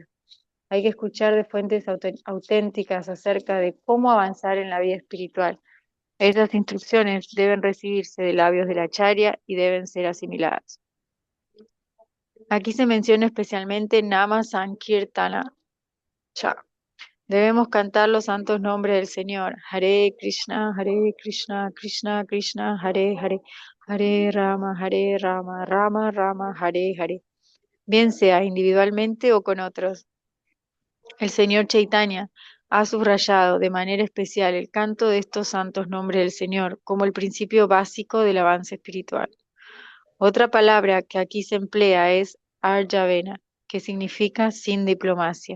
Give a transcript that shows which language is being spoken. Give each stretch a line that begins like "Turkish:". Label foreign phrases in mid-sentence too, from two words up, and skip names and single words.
Spanish: Hay que escuchar de fuentes auténticas acerca de cómo avanzar en la vida espiritual. Esas instrucciones deben recibirse de labios de la Acharya y deben ser asimiladas. Aquí se menciona especialmente
Sanskrit: नाम सङ्कीर्तन च.
Spanish: Debemos cantar los santos nombres del Señor.
Sanskrit: हरे कृष्ण, कृष्ण कृष्ण, हरे हरे, हरे राम, राम राम, हरे हरे.
Spanish: Bien sea individualmente o con otros. El Señor Chaitanya ha subrayado de manera especial el canto de estos santos nombres del Señor como el principio básico del avance espiritual. Otra palabra que aquí se emplea es Arjavena, que significa sin diplomacia.